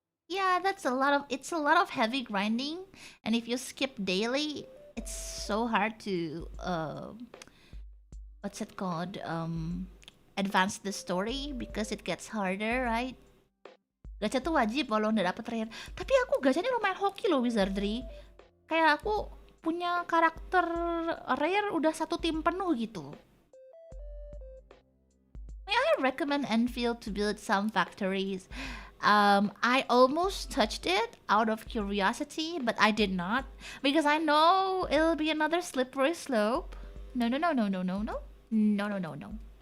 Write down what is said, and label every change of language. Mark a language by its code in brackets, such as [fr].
[en] Yeah, it's a lot of heavy grinding, and if you skip daily, it's so hard to what's it called? Advance the story because it gets harder, right? [id] Gacha tuh wajib walau nggak dapet rare. Tapi aku gachanya lumayan hoki loh, Wizardry. Kayak aku punya karakter rare udah satu tim penuh gitu. [en] May I recommend Enfield to build some factories? I almost touched it out of curiosity, but I did not because I know it'll be another slippery slope. No, no, no, no, no, no, no, no, no, no, no.